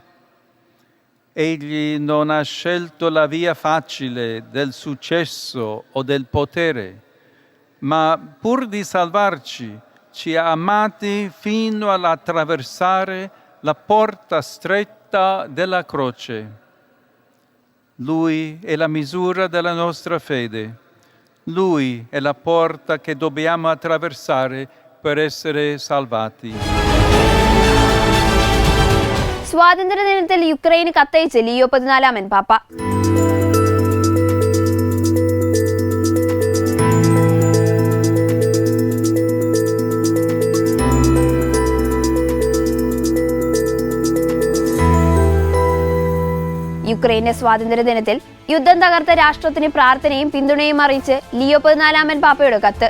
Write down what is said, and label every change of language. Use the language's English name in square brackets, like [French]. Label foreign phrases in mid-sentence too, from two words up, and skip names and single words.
[Italian] Egli non ha scelto la via facile del successo o del potere, ma pur di salvarci ci ha amati fino all'attraversare la porta stretta della croce. Lui è la misura della nostra fede. Lui è la porta che dobbiamo attraversare per essere salvati. [Malayalam] സ്വാതന്ത്ര്യദിനത്തിൽ യുക്രൈന് കത്തയച്ച് ലിയോ 14 പാപ്പ. യുക്രൈന്റെ സ്വാതന്ത്ര്യദിനത്തിൽ യുദ്ധം തകർത്ത രാഷ്ട്രത്തിന് പ്രാർത്ഥനയും പിന്തുണയും അറിയിച്ച് ലിയോ 14 പാപ്പയുടെ കത്ത്.